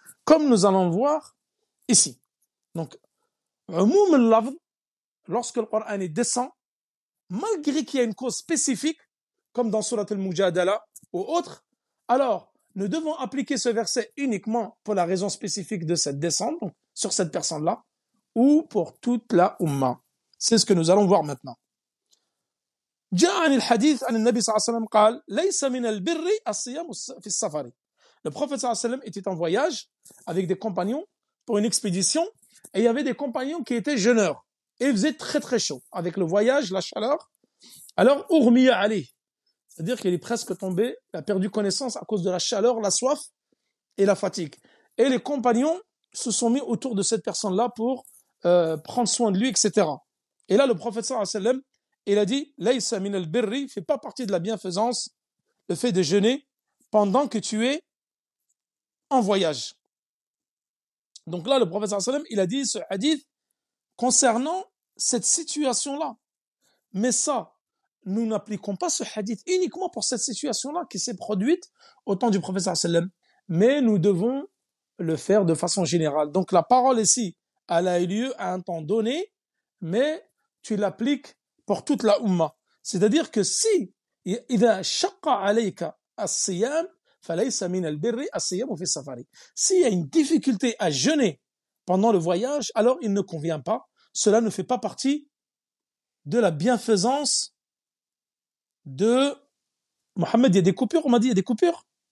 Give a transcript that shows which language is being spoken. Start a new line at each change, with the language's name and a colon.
French: Comme nous allons voir ici. Donc, umum al-lafz, lorsque le Coran il descend, malgré qu'il y a une cause spécifique, comme dans Surat al-Mujadala ou autre, alors nous devons appliquer ce verset uniquement pour la raison spécifique de cette descente, donc sur cette personne-là, ou pour toute la Ummah. C'est ce que nous allons voir maintenant.
Arabic: جاء عن الحديث عن النبي صلى الله عليه وسلم قال ليس من البر الصيام في السفر.
French: Le prophète صلى الله عليه وسلم était en voyage avec des compagnons pour une expédition et il y avait des compagnons qui étaient jeûneurs et il faisait très très chaud avec le voyage, la chaleur. Alors urmiya alayh, c'est-à-dire qu'il est presque tombé, il a perdu connaissance à cause de la chaleur, la soif et la fatigue. Et les compagnons se sont mis autour de cette personne-là pour prendre soin de lui, etc. Et là, le prophète sallallahu alayhi wa sallam, il a dit,
Arabic: Laysa min al-birri,
French: fait pas partie de la bienfaisance, le fait de jeûner pendant que tu es en voyage. Donc là, le prophète sallallahu alayhi wa sallam, il a dit ce hadith concernant cette situation-là. Mais ça, nous n'appliquons pas ce hadith uniquement pour cette situation-là qui s'est produite au temps du prophète sallallahu alayhi wa sallam. Mais nous devons le faire de façon générale. Donc la parole ici, elle a eu lieu à un temps donné, mais tu l'appliques pour toute la Ummah. C'est-à-dire que si
Arabic: إذا شق عليك الصيام فليس من البر الصيام في السفر.
French: S'il y a une difficulté à jeûner pendant le voyage, alors il ne convient pas. Cela ne fait pas partie de la bienfaisance de Mohammed. Il y a des coupures, on m'a dit, il y a des coupures.